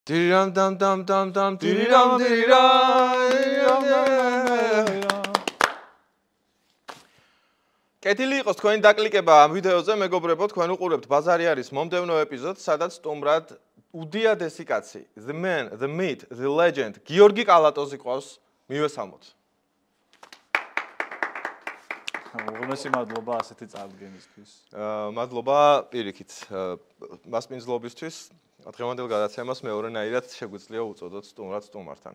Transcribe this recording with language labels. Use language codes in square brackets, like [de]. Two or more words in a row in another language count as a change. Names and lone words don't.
[ka] Diriram dam dam dam dam diriram diriram. კეთილი იყოს თქვენი დაკლიკება ამ ვიდეოზე, მეგობრებო, თქვენ უყურებთ ბაზარი არის მომდევნო ეპიზოდს, სადაც სტუმრად უდიადესი კაცი, [en] the man, the myth, the legend, [ka] გიორგი კალატოზი ყავს, მივესალმოთ. უღმესი მადლობა ასეთი წარდგენისთვის. მადლობა პირიქით. მასპინძლობისთვის დღევანდელ გადაცემას მეორენაირად შეგვიძლია უწოდოთ სტუმრად სტუმართან.